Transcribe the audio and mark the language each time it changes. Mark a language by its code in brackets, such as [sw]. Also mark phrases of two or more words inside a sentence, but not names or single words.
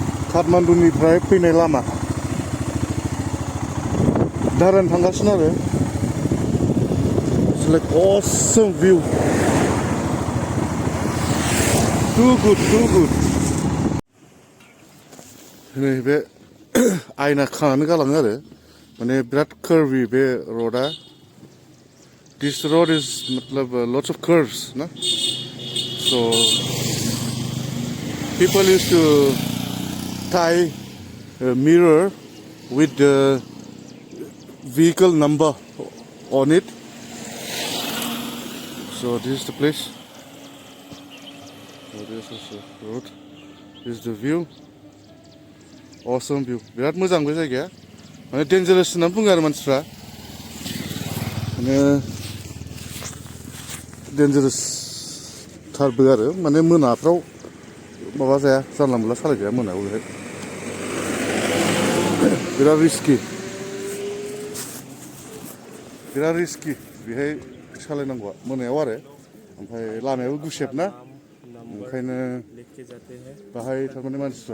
[brx] काठमान्डुनिफ्राय फैनाय लामा दारान थांगासिनो आरो [en] It's like awesome view. Too good. [brx] नैबे आयना खानानै गालाङो आरो माने बिराद curvy बे roadआ. [en] This road is [brx] मतलब [en] lots of curves, ना? So people used to tie a mirror with the vehicle number on it. So this is the place. So this is the road. This is the view. Awesome view. [brx] बिराद मोजां बे जायगाया. माने डेन्जारास होननानै बुङो आरो मानसिफ्रा. माने डेन्जारास थारबो आरो माने मोनाफ्राव माबा जाया जानला मोनला सालायजाया मोनायाव बेहाय. बिराद रिस्कि बेहाय सालायनांगौआ मोनायाव आरो ओमफ्राय लामायाबो गुसेब ना ओंखायनो बाहाय थारमाने मानसिफ्रा